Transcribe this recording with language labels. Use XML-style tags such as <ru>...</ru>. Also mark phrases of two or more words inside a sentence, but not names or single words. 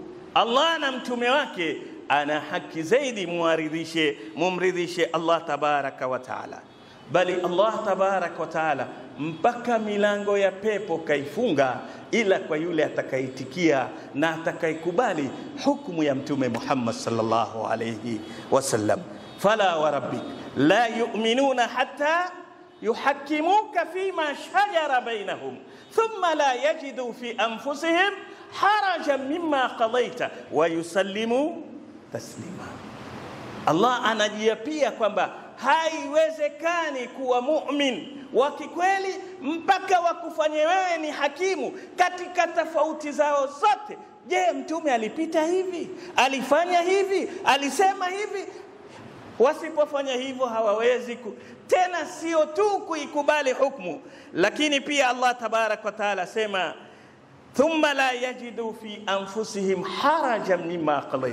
<sw>Allah na mtume wake ana haki zaidi mumridhishe Allah</sw> <ar>تبارك وتعالى.</ar> <sw>Bali Allah</sw> <ar>تبارك وتعالى</ar> <sw>mpaka milango ya pepo kaifunga ila kwa yule atakayeitikia na atakayekubali hukumu ya mtume Muhammad</sw> <ar>صلى الله عليه وسلم. فلا وربك لا يؤمنون حتى يحكموك فيما شجر بينهم ثم لا يجدوا في أنفسهم حرجا مما قضيت ويسلموا تسليما.</ar> <sw>Allah anajiapia kwamba haiwezekani kuwa mu'min wa kikweli mpaka wakufanye wewe ni hakimu katika tofauti zao zote. Je, mtume alipita hivi? Alifanya hivi? Alisema hivi? Wasipofanya hivyo hawawezi tena sio tu kuikubali hukumu, lakini pia Allah</sw> <ar>تبارك وتعالى</ar> <sw>sema</sw> <ar>ثم لا يجدوا في أنفسهم حرجا مما قضيت.</ar>